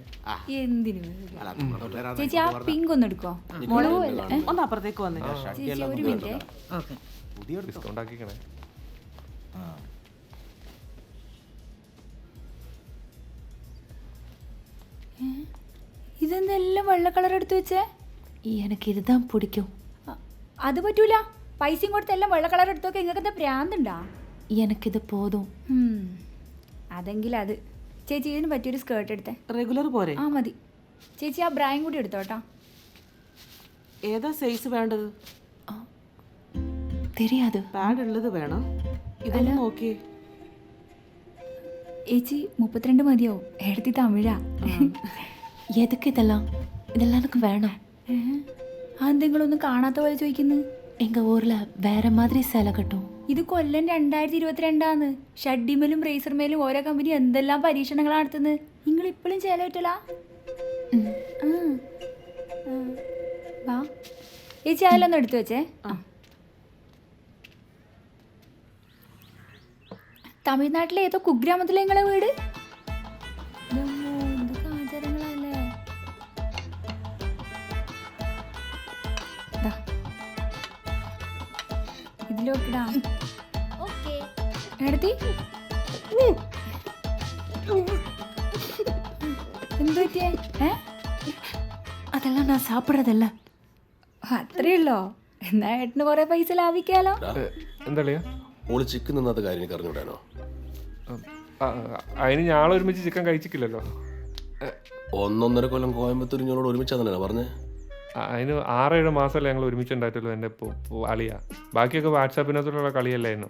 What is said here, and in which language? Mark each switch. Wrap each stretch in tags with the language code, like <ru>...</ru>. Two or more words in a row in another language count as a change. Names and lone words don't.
<ml>എന്തിനു ചേച്ചി ആ പിങ്ക് ഒന്ന് എടുക്കോ? മുളക് പോലെ. ഒന്ന് അപ്പുറത്തേക്ക് വന്നേ. ചേച്ചി ഒരു മിനിറ്റ്. ഓക്കെ. ഡിസ്കൗണ്ട് ആക്കിക്കണേ. ഇതെന്തെല്ലാം വെള്ള കളർ എടുത്തു വെച്ചേ?</ml> <ta>எனக்கு இதுதான் பிடிக்கும்.</ta> <ml>അത് പറ്റൂല. പൈസയും കൊടുത്ത് എല്ലാം വെള്ള കളർ എടുത്തൊക്കെ നിങ്ങൾക്ക് എന്താ പ്രാന്തുണ്ടാ? എനിക്കിത് പോതും. അതെങ്കിൽ അത്. ചേച്ചി ഇതിന് പറ്റിയൊരു സ്കേർട്ട് എടുത്തേ. റെഗുലർ പോരെ? ആ മതി. ചേച്ചി ആ ബ്രായും കൂടി എടുത്തോട്ടാ. ഏതാ സൈസ് വേണ്ടത്?</ml> <ta>தெரியாது.</ta> <ml>പാഡ് ഉള്ളത് വേണം. ഇതൊന്ന് നോക്കിയേ. ചേച്ചി 32 മതിയാവും. എടുത്തി തമിഴാ.</ml> <ta>எதுக்கு இதெல்லாம்? இதெல்லாம் எனக்கு வேணாம்.</ta> <ml>അതെന്തെങ്കിലൊന്നും കാണാത്ത പോലെ ചോദിക്കുന്നു.</ml> <ta>எங்க ஊர்ல வேற மாதிரி சேலை கட்டும்.</ta> <ml>ഇത് കൊല്ലം 2022 ഷഡ്ഡിമേലും റേസർമേലും ഓരോ കമ്പനി എന്തെല്ലാം പരീക്ഷണങ്ങളാണ് നടത്തുന്നത്. നിങ്ങൾ ഇപ്പോഴും ചേല പറ്റല? വാ ചേച്ചി അതിലൊന്നും എടുത്തു വെച്ചേ. തമിഴ്നാട്ടിലെ ഏതോ കുഗ്രാമത്തിലെ നിങ്ങളെ വീട്. എന്തൊക്കെ ആചാരങ്ങളല്ലേ. ഇതിലോക്കിടാ എടുത്തി. എന്ത് പറ്റിയേ?</ml> <ta>அதெல்லாம் நான் சாப்பிட்றதில்ல.</ta> <ml>അത്രയുള്ളോ? എന്നാ ഏട്ടന് കുറെ പൈസ ലാഭിക്കാലോ. എന്താ ഓള് ചിക്കൻ നിന്നാത്ത കാര്യം എനിക്ക് അറിഞ്ഞുവിടാനോ? അതിന് ഞാളെ ഒരുമിച്ച് ചിക്കൻ കഴിച്ചിട്ടില്ലല്ലോ. 1.5 കൊല്ലം കോയമ്പത്തൂർ ഞങ്ങളോട് ഒരുമിച്ചാന്നല്ലേ പറഞ്ഞേ? അതിന് 6-7 മാസമല്ലേ ഞങ്ങൾ ഒരുമിച്ചുണ്ടായിട്ടുള്ളൂ. എൻ്റെ അളിയ ബാക്കിയൊക്കെ വാട്സാപ്പിനകത്തുള്ള കളിയല്ലായിരുന്നു.</ml>